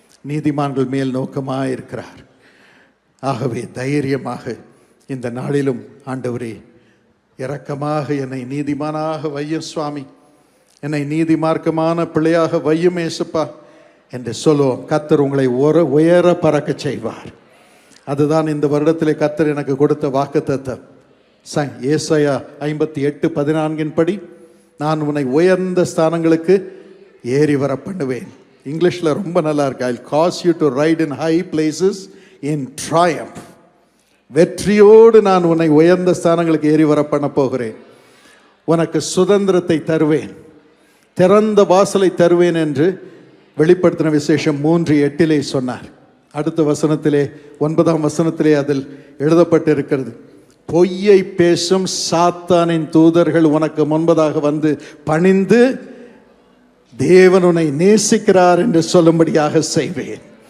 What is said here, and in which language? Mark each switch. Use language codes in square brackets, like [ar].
[ta] நீதிமான்கள் மேல் நோக்கமாயிருக்கிறார். ஆகவே தைரியமாக இந்த நாளிலும் ஆண்டவரே, இரக்கமாக என்னை நீதிமானாக வையும் சுவாமி, என்னை நீதிமார்க்கமான பிள்ளையாக வையும் ஏசப்பா என்று சொல்லுவோம். கர்த்தர் உங்களை உயர பறக்க செய்வார். அதுதான் இந்த வருடத்திலே கர்த்தர் எனக்கு கொடுத்த வாக்குத்தத்தம். ஏசாயா 58:14 படி நான் உன்னை உயர்ந்த ஸ்தானங்களுக்கு ஏறி வர பண்ணுவேன். இங்கிலீஷில் ரொம்ப நல்லா இருக்கு. [en] I'll cause you to ride in high places in triumph. [ta] வெற்றியோடு நான் உன்னை உயர்ந்த ஸ்தானங்களுக்கு ஏறி வர பண்ண போகிறேன். உனக்கு சுதந்திரத்தை தருவேன், திறந்த வாசலை தருவேன் என்று வெளிப்படுத்தின விசேஷம் 3:8 சொன்னார். அடுத்த வசனத்திலே 9ஆம் வசனத்திலே அதில் எழுதப்பட்டிருக்கிறது, பொய்யை பேசும் சாத்தானின் தூதர்கள் உனக்கு முன்பதாக வந்து பணிந்து தேவன் உன்னை நேசிக்கிறார் என்று சொல்லும்படியாக செய்வேன்.